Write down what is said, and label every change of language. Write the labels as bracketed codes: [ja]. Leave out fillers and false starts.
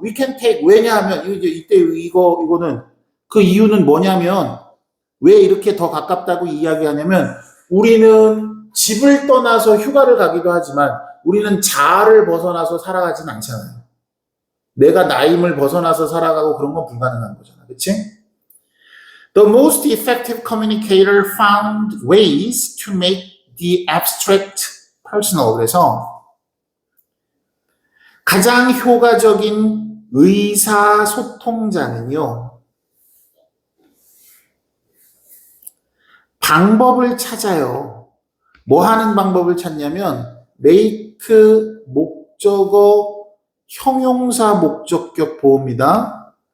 [en] We can take, [ko] 왜냐하면, 이거는 그 이유는 뭐냐면 왜 이렇게 더 가깝다고 이야기하냐면 우리는 집을 떠나서 휴가를 가기도 하지만 우리는 자아를 벗어나서 살아가진 않잖아요. 내가 나임을 벗어나서 살아가고 그런 건 불가능한 거잖아. 그치? [en] The most effective communicator found ways to make the abstract personal. [ko] 그래서 가장 효과적인 의사소통자는요, 방법을 찾아요. 뭐 하는 방법을 찾냐면, make 목적어 형용사 목적격 보호입니다.